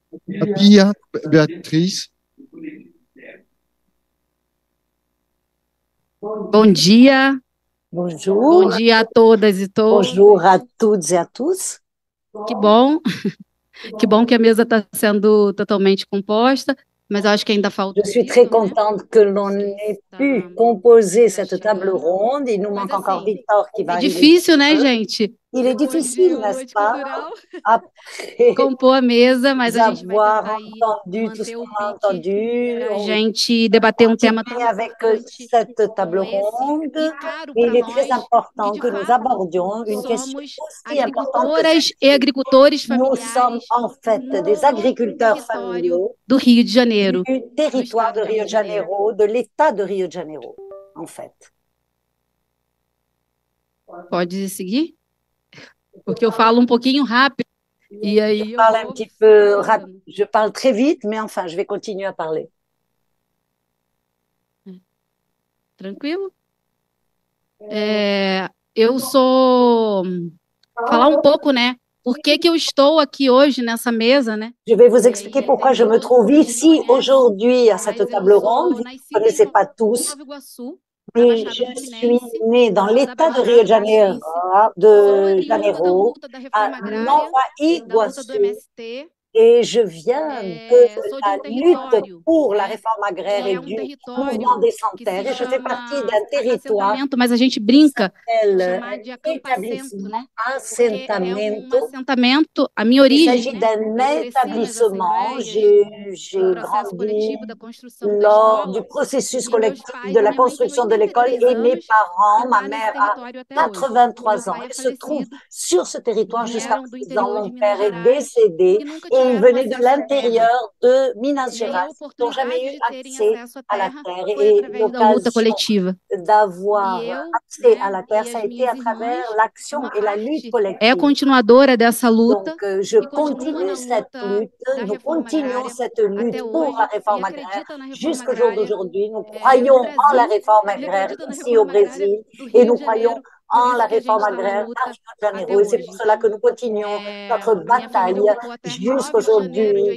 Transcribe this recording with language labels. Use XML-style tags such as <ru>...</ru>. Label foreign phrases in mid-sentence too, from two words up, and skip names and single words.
<pt>A Pia, Beatriz. Bom dia.</pt> <fr>Bonjour.</fr> <pt>Bom dia a todas e todos.</pt> <fr>Bonjour à toutes et à tous.</fr> <pt>Que bom. Que bom que a mesa está sendo totalmente composta, mas eu acho que ainda falta</pt> <fr>Je suis très contente que l'on ait pu composer cette table ronde. Il nous manque encore Victor qui va</fr> <pt>É</pt> <fr>arriver.</fr> <pt>difícil, né, gente?</pt> <fr>Il est difficile, n'est-ce pas, après</fr> <pt>Compor a mesa, mas a gente vai</pt> <fr>avoir</fr> <pt>tentar aí</pt> <fr>entendu tout ce</fr> <pt>manter o</pt> <fr>qu'on a</fr> <pt>pitch</pt> <fr>entendu.</fr> <pt>para a</pt> <fr>On</fr> <pt>gente debater um tema tão</pt> <fr>continue avec</fr> <pt>importante</pt> <fr>cette table</fr> <pt>como esse</pt> <fr>ronde.</fr> <pt>e caro</pt> <fr>Et</fr> <pt>para</pt> <fr>il est très</fr> <pt>nós,</pt> <fr>important</fr> <pt>que</pt> <fr>que</fr> <pt>de</pt> <fr>nous</fr> <pt>fato</pt> <fr>abordions une question</fr> <pt>somos</pt> <fr>aussi importante que</fr> <pt>agricultoras e agricultores</pt> <fr>nous sommes</fr> <pt>familiares</pt> <fr>en fait des</fr> <pt>no</pt> <fr>agriculteurs</fr> <pt>território</pt> <fr>familiaux</fr> <pt>do Rio de Janeiro,</pt> <fr>du territoire de</fr> <pt>estado do Rio de Janeiro,</pt> <fr>de l'État de Rio de Janeiro, en fait.</fr> <pt>Pode seguir? Porque eu falo um pouquinho rápido e aí</pt> <fr>Je</fr> <pt>eu</pt> <fr>parle un</fr> <pt>vou</pt> <fr>petit peu</fr> <pt>falando.</pt> <fr>je parle très vite, mais enfin, je vais continuer à parler.</fr> <pt>Tranquilo? Eu sou falar um pouco, né? Por que que eu estou aqui hoje nessa mesa, né?</pt> <fr>Je vais vous expliquer pourquoi je me trouve ici aujourd'hui à cette table ronde. Vous ne connaissez pas tous, mais je suis née dans l'État de Rio de Janeiro, à Nova Iguaçu, et je viens de la lutte pour la réforme agraire et du mouvement des sans-terre, et je fais partie d'un territoire</fr> <pt>mas a gente brinca de chamar de acampamento, né? Porque é assentamento. assentamento, a minha</pt> <fr>Il</fr> <pt>origem,</pt> <fr>s'agit</fr> <pt>né?</pt> <fr>d'un établissement. J'ai grandi lors du processus collectif de la construction de l'école et mes parents, ma mère a 83 ans. Elle se trouve sur ce territoire jusqu'à présent. Mon père est décédé et il venait de l'intérieur de Minas Gerais. Ils n'ont jamais eu accès à la terre et l'occasion d'avoir accès à la terre, ça a été à travers l'action et la lutte collective.</fr> <pt>É continuadora dessa luta.</pt> <fr>Donc, je continue cette lutte, nous continuons cette lutte pour la réforme agraire jusqu'au jour d'aujourd'hui. Nous croyons en la réforme agraire ici au Brésil et nous croyons en la réforme agraire à Rio de Janeiro. Et c'est pour cela que nous continuons notre bataille jusqu'aujourd'hui.</fr>